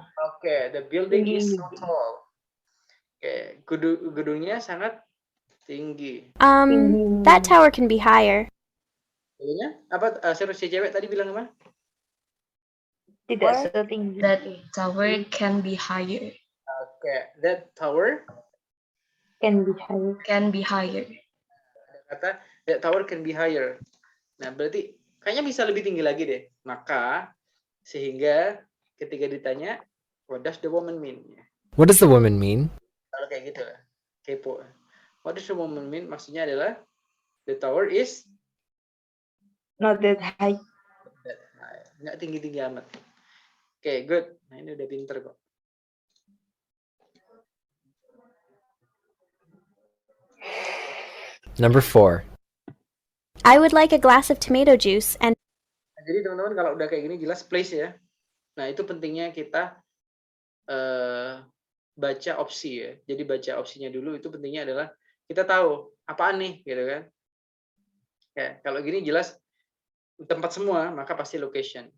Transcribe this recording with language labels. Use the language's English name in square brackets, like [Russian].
[English] Oke, the building is so tall. [Indonesian] Oke, gedungnya sangat tinggi. [English] That tower can be higher. [Indonesian] Gedungnya apa? Si cewek tadi bilang apa? Tidak setinggi. [English] That tower can be higher. Oke, that tower Can be higher. Can be higher. [Indonesian] kata [English] that tower can be higher. [Indonesian] Nah, berarti kayaknya bisa lebih tinggi lagi deh. Maka sehingga ketika ditanya [English] what does the woman mean? What does the woman mean? [Indonesian] Kalau kayak gitu lah, kepo. [English] What does the woman mean? [Indonesian] Maksudnya adalah [English] the tower is Not that high. that high. [Indonesian] Nggak tinggi-tinggi amat. Oke, good. Nah, ini udah pinter kok. [English] Number 4. I would like a glass of tomato juice and [Indonesian] Nah, jadi teman-teman kalau udah kayak gini jelas place ya. Nah, itu pentingnya kita baca opsi ya. Jadi baca opsinya dulu, itu pentingnya adalah kita tahu apaan nih gitu kan. Ya, kalau gini jelas tempat semua, maka pasti location.